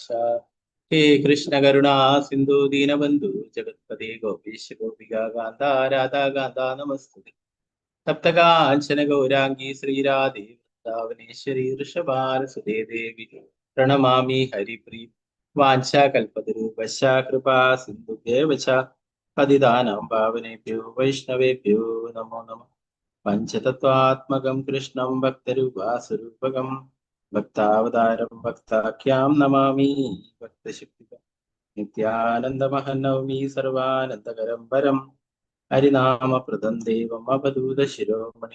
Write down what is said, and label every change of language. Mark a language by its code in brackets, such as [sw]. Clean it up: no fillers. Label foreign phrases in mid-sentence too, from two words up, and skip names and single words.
[sa] ഹേ കൃഷ്ണ കരുണാ സിന്ധു ദീനബന്ധു ജഗത്പതേ ഗോപീശ ഗോപികാ കാന്ത രാധാ കാന്ത നമസ്തുതേ. തപ്തകാഞ്ചന ഗൗരാംഗീ ശ്രീരാധേ വൃന്ദാവനേശ്വരി വൃഷഭാരസുതേ ദേവി പ്രണമാമി ഹരിപ്രീ. വാഞ്ചാകൽപതരൂപശ്ച കൃപാ സിന്ധുഭ്യേവ ച പതിതാനാം പാവനേഭ്യോ വൈഷ്ണവേഭ്യോ നമോ നമഃ. പഞ്ചതത്വാത്മകം കൃഷ്ണം ഭക്തരൂപാസ്വരൂപകം ഭക്താവതാരം ഭക്താഖ്യാം നമാമി ഭക്തശക്തികം. നിത്യാനന്ദമഹം നവമി സർവാനന്ദകരം പരം ഹരിനാമപ്രദം ദേവം അവധൂത ശിരോമണി.